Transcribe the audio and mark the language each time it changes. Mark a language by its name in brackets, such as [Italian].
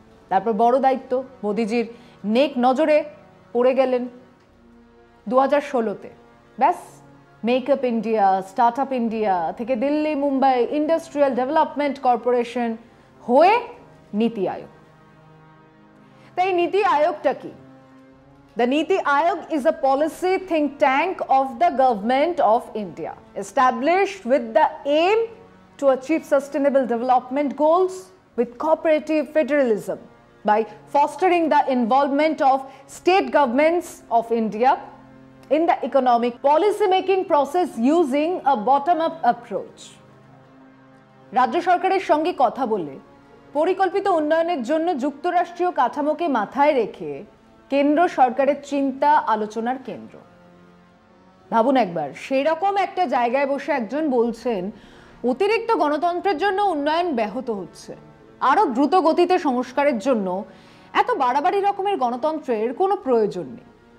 [Bangla] তারপর বড় দায়িত্ব মোদিজির নেক নজরে পড়ে গেলেন 2016-তে। ব্যাস, makeup India, start up India থেকে Delhi, Mumbai industrial development corporation হয়ে নীতি আয়োগ। তাই নীতি আয়োগটা কি? [English] The Niti Aayog is a policy think tank of the government of India, established with the aim to achieve sustainable development goals with cooperative federalism by fostering the involvement of state governments of India in the economic policy making process using a bottom-up approach. [Bangla] রাজ্য সরকারের সঙ্গে কথা বলে পরিকল্পিত উন্নয়নের জন্য যুক্তরাষ্ট্রীয় কাঠামোকে মাথায় রেখে কেন্দ্র সরকারের চিন্তা আলোচনার কেন্দ্র। ভাবুন একবার, সেই রকম একটা জায়গায় বসে একজন বলছেন অতিরিক্ত গণতন্ত্রের জন্য উন্নয়ন ব্যাহত হচ্ছে, আরো দ্রুত গতিতে সংস্কারের জন্য এত বাড়াবাড়ি রকমের গণতন্ত্রের কোনো প্রয়োজন নেই।